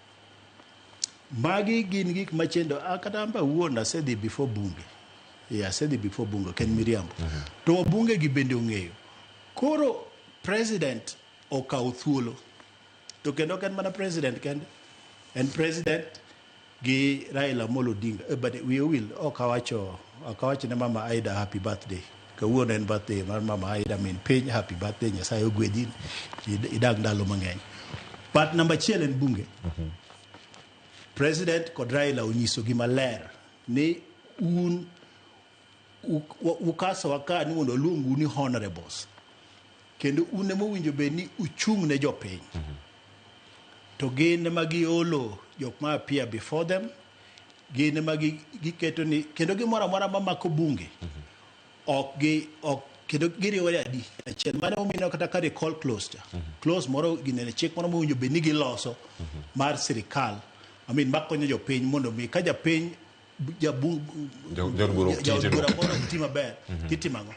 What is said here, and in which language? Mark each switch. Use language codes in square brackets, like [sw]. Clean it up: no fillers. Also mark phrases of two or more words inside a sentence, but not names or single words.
[luo] Magi gin gik machendo kata amba wuon asedhi before bunge. Asedhi before bunge ken miriambo. To bunge gi bende ong'eyo. Koro president okaw thuolo. To kendo ken mana president kende. En president gi Raila Amolo Odinga. [en] But we will [luo] okawacho ne [en] Mama Aida happy birthday. [luo] Kawuono en birthday mar Mama Aida min piny [en] happy birthday [luo] Nyasaye ogwedhi idag ndalo mang'eny. But namba 1 en bunge. President kod Raila onyiso gima ler ni un ukaso waka ni mondo luongu ni honorables. Kendo un emo winjo be ni uchung ne jopiny. To gin ema giolo jok ma [en] appear before them, [luo] gin ema giketo ni kendo gimoro amora mamako bunge kendo giriwore adi achiel mane omino kata ka [en] recall clause [luo] cha clause moro ginene chik moro mowinjo be ni giloso mar sirkal makonyo jopiny mondo mi ka japiny jabura mondo ti maber titimango